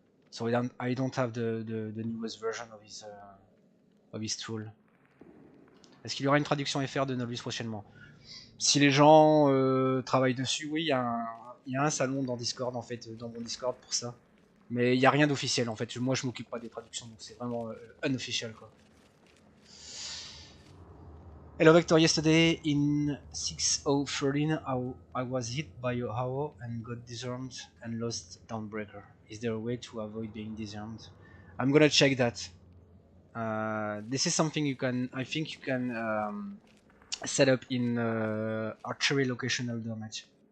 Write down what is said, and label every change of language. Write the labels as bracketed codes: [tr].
[en] So I don't have the newest version of his tool. [fr] Est-ce qu'il y aura une traduction FR de Nolvus prochainement? Si les gens travaillent dessus, oui, il y a un salon dans Discord, en fait, dans mon Discord pour ça. Mais il n'y a rien d'officiel, en fait. Moi, je m'occupe pas des traductions, donc c'est vraiment unofficial, quoi. [en] Hello Vector, yesterday in 6.0.13 I was hit by a Aorus and got disarmed and lost Dawnbreaker. Is there a way to avoid being disarmed? I'm gonna check that. This is something I think you can set up in archery locational damage.